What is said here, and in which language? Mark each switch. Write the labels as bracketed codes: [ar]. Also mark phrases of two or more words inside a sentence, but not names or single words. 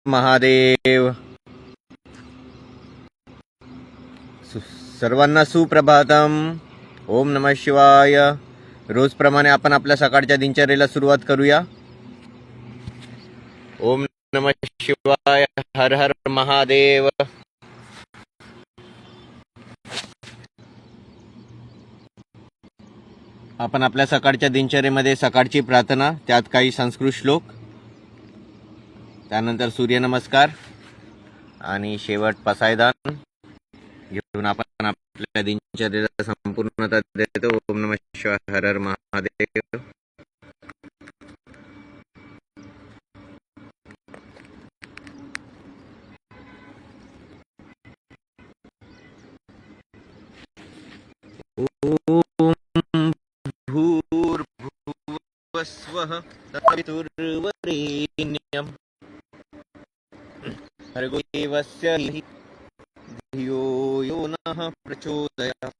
[mr] महादेव. सर्वांना सुप्रभातम. [sa] ओम नमः शिवाय. [mr] रोजप्रमाणे आपण आपल्या सकाळच्या दिनचर्येला सुरुवात करूया. [sa] ओम नमः शिवाय. [mr] हर हर महादेव. आपण आपल्या सकाळच्या दिनचर्येमध्ये सकाळची प्रार्थना, त्यात काही संस्कृत श्लोक, त्यानंतर सूर्यनमस्कार आणि शेवट पसायदान घेऊन आपण आपल्या दिनचर्येला संपूर्णता देतो. [sa] ओम नमः शिवाय. [mr] हर हर महादेव. [sa] ओम भूर्भुवस्वः तत्सवितुर्वरेण्यं भर्गो देवस्य धियो यो नः प्रचोदयात्.